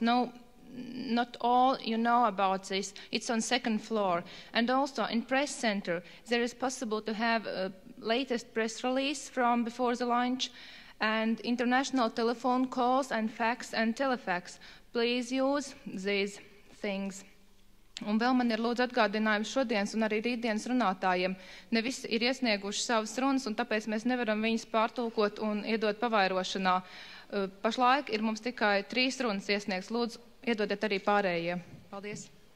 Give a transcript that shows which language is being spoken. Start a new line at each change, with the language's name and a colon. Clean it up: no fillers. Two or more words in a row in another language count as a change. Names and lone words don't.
English: No, not all you know about this. It's on second floor. And also in press center, there is possible to have a latest press release from before the lunch and international telephone calls and fax and telefax. Please use these things.
Latvian: Un vēl man ir lūdzu atgādinājums šodienas un arī rītdienas runātājiem. Ne visi ir iesnieguši savas runas, un tāpēc mēs nevaram viņus pārtulkot un iedot pavairošanā. Pašlaik ir mums tikai 3 runas iesniegts. Lūdzu, iedodiet arī pārējie. Paldies!